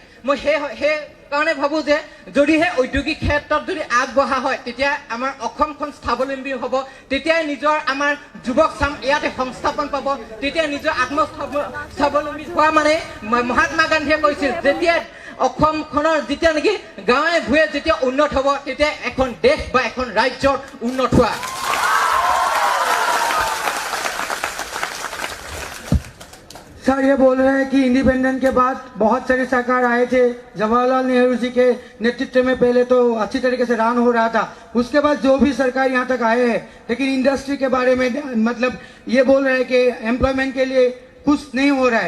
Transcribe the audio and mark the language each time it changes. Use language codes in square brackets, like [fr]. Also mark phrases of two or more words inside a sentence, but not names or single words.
[as] মই সেই কাৰণে ভাবো যে যদিহে ঔদ্যোগিক ক্ষেত্ৰত যদি আগবঢ়া হয় তেতিয়া আমাৰ অসমখন স্বাৱলম্বী হ'ব, তেতিয়াই নিজৰ আমাৰ যুৱক চাম ইয়াতে সংস্থাপন পাব, তেতিয়া নিজৰ স্বাৱলম্বী হোৱা মানে মহাত্মা গান্ধীয়ে কৈছিল যেতিয়া অসমখনৰ যেতিয়া নেকি গাঁৱে ভূঞে যেতিয়া উন্নত হ'ব তেতিয়া এখন দেশ বা এখন ৰাজ্যৰ উন্নত হোৱা। [hi] सर ये बोल रहे हैं कि इंडिपेंडेंस के बाद बहुत सारी सरकार आए थे जवाहरलाल नेहरू जी के नेतृत्व में पहले तो अच्छी तरीके से रन हो रहा था, उसके बाद जो भी सरकार यहाँ तक आए हैं लेकिन इंडस्ट्री के बारे में मतलब ये बोल रहे हैं कि एम्प्लॉयमेंट के लिए कुछ नहीं हो रहा है।